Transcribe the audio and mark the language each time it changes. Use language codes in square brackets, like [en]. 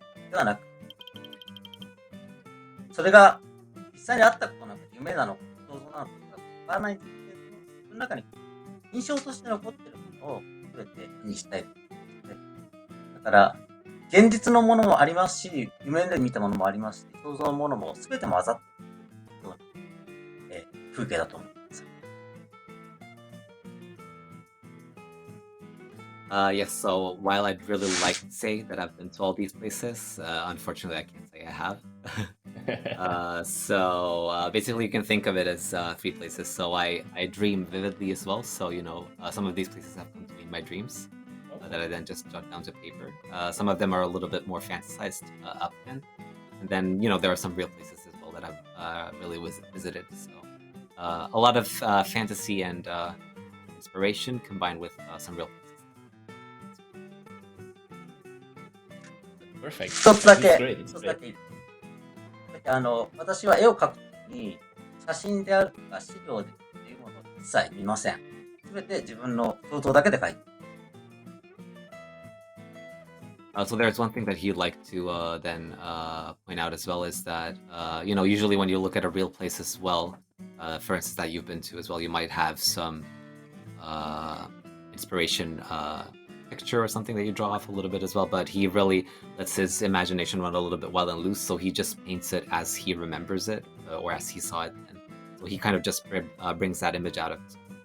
[ja] ではなく、それが実際にあったことなのか、夢なのか、想像なのか、わからないんですけれども、その中に印象として残っているものを全て絵にしたい。だから、現実のものもありますし、夢で見たものもありますし、想像のものも全て混ざっているような、風景だと思います。 [en] Yes, so while I'd really like to say that I've been to all these places, unfortunately I can't say I have. So basically you can think of it as 3 places. So I dream vividly as well. So, some of these places have come to me in my dreams that I then just jot down to paper. Some of them are a little bit more fantasized up then. And then, there are some real places as well that I've really visited. So a lot of fantasy and inspiration combined with some real places. Perfect. [ja] 一つだけ、 [en] It's great. [ja] 私は絵を描くときに、写真であるとか資料でっていうものを一切見ません。すべて自分の想像だけで描いて。 [en] So there's one thing that he'd like to then point out as well is that, usually when you look at a real place as well, for instance, that you've been to as well, you might have some inspiration picture or something that you draw off a little bit as well, but he really lets his imagination run a little bit wild and loose, so he just paints it as he remembers it or as he saw it, and so he kind of just brings that image out of it.